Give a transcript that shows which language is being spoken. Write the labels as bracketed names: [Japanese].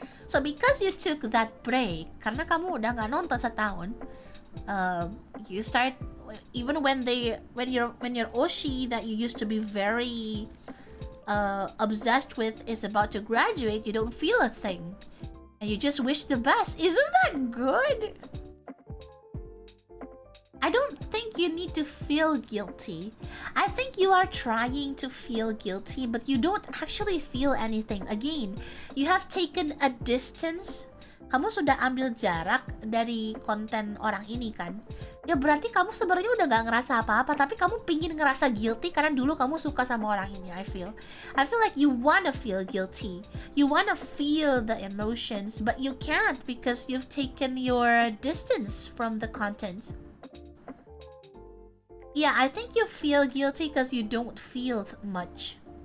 [English] So because you took that break, [Indonesian] karena kamu udah nggak nonton setahun, [English] you start even when your oshi that you used to be very obsessed with is about to graduate, you don't feel a thing, and you just wish the best. Isn't that good? I don't think you need to feel guilty. I think you are trying to feel guilty, but you don't actually feel anything. Again, you have taken a distance. [Indonesian] Kamu sudah ambil jarak dari konten orang ini kan? Ya berarti kamu sebenarnya udah gak ngerasa apa-apa, tapi kamu pingin ngerasa guilty karena dulu kamu suka sama orang ini. [English] I feel like you wanna feel guilty. You wanna feel the emotions, but you can't because you've taken your distance from the content. Yeah, I think you feel guilty because you don't feel much.